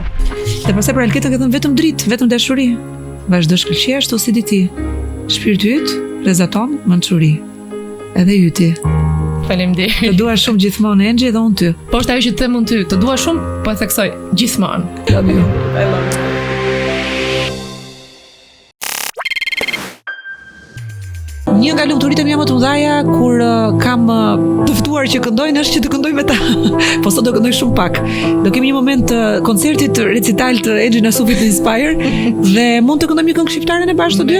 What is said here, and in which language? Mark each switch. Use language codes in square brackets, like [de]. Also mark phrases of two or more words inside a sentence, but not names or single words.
[sq] Dhe pastaj për Alketa ka thënë vetëm dritë, vetëm dashuri. Vazhdo shkëlqej ashtu si di ti. Shpirti yt rrezaton mençuri. Edhe yti. Faleminderit. Të dua shumë gjithmonë Enxhi dhe unë ty. Po është ajo që të them unë ty, të dua shumë, po e theksoj gjithmonë. [en] Love you. I love you. [sq] Një nga lumturitë mia më të mëdha kur kam të ftuar që këndojnë është që të këndoj me ta. Po sot do këndoj shumë pak. Do kemi një moment koncertit recital të Enxhi Nasufit në Inspire dhe mund të këndojmë një këngë shqiptare në bashkë të dy.